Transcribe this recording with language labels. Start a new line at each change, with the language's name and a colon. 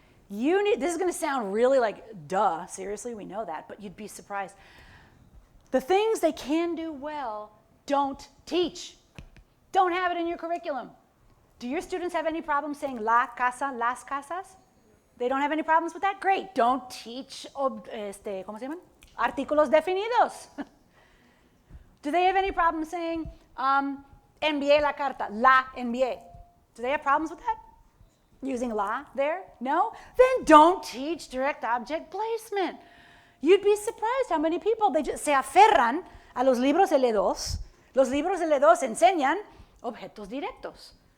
English: This is going to sound really like, duh, seriously, we know that, but you'd be surprised. The things they can do well, don't teach. Don't have it in your curriculum. Do your students have any problems saying
Spanish: la casa, las casas?
English: They don't have any problems with that? Great. Don't teach,
Spanish: ¿cómo se llaman? Artículos definidos.
English: Do they have any problems saying
Spanish: envié la carta, la envié?
English: Do they have problems with that? Using la there? No? Then don't teach direct object placement. You'd be surprised how many people, they just
Spanish: se aferran a los libros L2. Los libros L2 enseñan objetos directos.